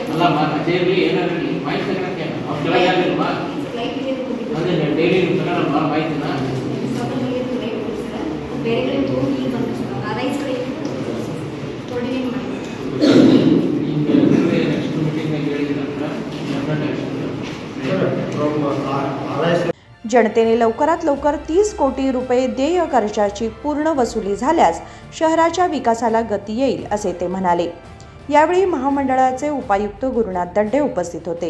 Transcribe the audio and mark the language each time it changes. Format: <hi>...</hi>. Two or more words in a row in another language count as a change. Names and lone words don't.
<kn>ಅಲ್ಲ ರಜೆ ಇರಲಿ ಏನಾಗಲಿ ಮಾಹಿತಿ ತಗೊಳಕ್ಕೆ ಅವ್ರು ಕೆಳಗಾಗಿಲ್ವಾ ಅದೇ ಡೈಲಿ ತಗೊಳಲ್ವಾ ಮಾಹಿತಿನ ಬೇರೆ ಕಡೆ ಹೋಗಿ ಬಂದು ಅರೈಸ್ ಕಡೆ ಕೋರ್ಡಿನೇಟ್ ಮಾಡಿ ನೆಕ್ಸ್ಟ್ ಮೀಟಿಂಗ್ನಾಗ ಹೇಳಿದ್ರಂದ್ರೆ</kn> <mr>जनतेने लवकरात लवकर 30 कोटी रुपये देय कर्जाची पूर्ण वसुली झाल्यास शहराच्या विकासाला गती येईल असे ते म्हणाले। यावेळी महामंडळाचे उपायुक्त गुरुनाथ दंडे उपस्थित होते.</mr>